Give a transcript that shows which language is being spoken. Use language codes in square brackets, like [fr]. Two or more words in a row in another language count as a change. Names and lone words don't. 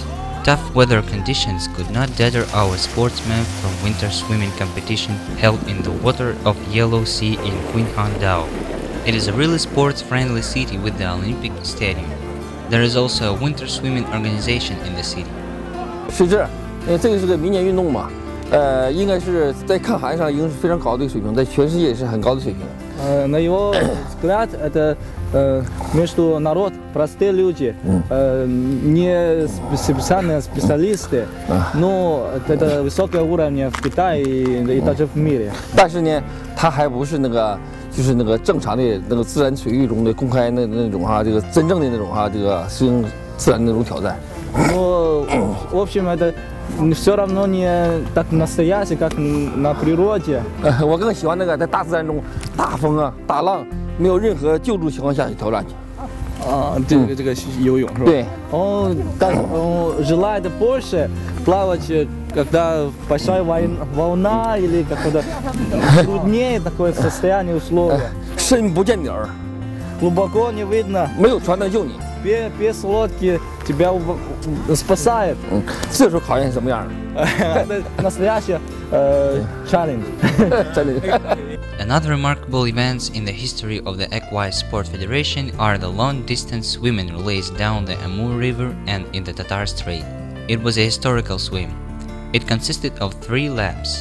[en] Tough weather conditions could not deter our sportsmen from winter swimming competition held in the water of Yellow Sea in Qinghangdao. It is a really sports-friendly city with the Olympic Stadium. There is also a winter swimming organization in the city. [zh] 这个是个民间运动嘛，应该是在看海上已经是非常高的水平，在全世界也是很高的水平。 [ru] На его взгляд, это между народ, простые люди, не специальные специалисты, но это высокого уровня в Китае и даже в мире. [zh] 但是呢，它还不是就是那个正常的那个自然水域中的公开那种这个真正的那种这个适应自然的那种挑战。 [ru] Но в общем это все равно не так настоящий, как на природе. [zh] 我更喜欢那个在大自然中大风大浪没有任何救助情况下去挑战去。这个游泳是吧？对。 [ru] Желает больше плавать, когда большая волна или какое-то труднее такое состояние условия. [zh] 深不见底儿， [ru] Глубоко не видно. [zh] 没有船能救你。 [ru] Без лодки тебя спасает. [zh] 这时候考验什么样？ [ru] Это настоящий challenge. [en] Another remarkable events in the history of the Aquice Sport Federation are the long-distance swimming relays down the Amur River and in the Tatar Strait. It was a historical swim. It consisted of 3 laps.